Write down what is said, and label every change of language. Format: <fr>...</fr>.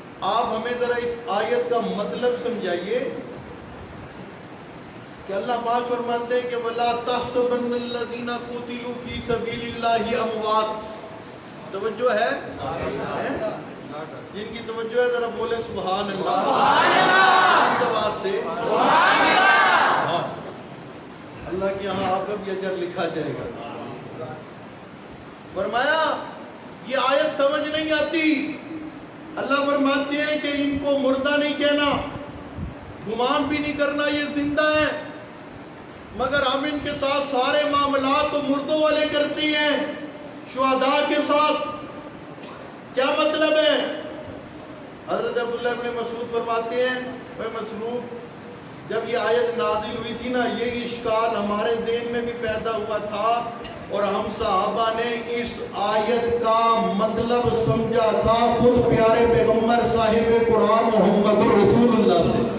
<ur>آپ ہمیں ذرا اس آیت کا مطلب سمجھائیے کہ اللہ پاک فرماتے ہیں کہ</ur> <ar>وَلَا تَحْسَبَنَّ الَّذِينَ قُتِلُوا فِي سَبِيلِ اللَّهِ أَمْوَاتٌ.</ar> <ur>توجہ ہے؟ جن کی توجہ ہے ذرا بولے سبحان اللہ. سبحان اللہ سے اللہ کی یہاں آپ کا بھی اجر لکھا جائے گا. فرمایا یہ آیت سمجھ نہیں آتی. اللہ فرماتے ہیں کہ ان کو مردہ نہیں کہنا، گمان بھی نہیں کرنا یہ زندہ ہے، مگر ہم ان کے ساتھ سارے معاملات تو مردوں والے کرتے ہیں شہداء کے ساتھ. کیا مطلب ہے؟ حضرت عبداللہ ابن مسعود فرماتے ہیں اے مسروق جب یہ آیت نازل ہوئی تھی نا یہ اشکال ہمارے ذہن میں بھی پیدا ہوا تھا اور ہم صحابہ نے اس آیت کا مطلب سمجھا تھا خود پیارے پیغمبر صاحب قرآن محمد رسول اللہ سے.</ur>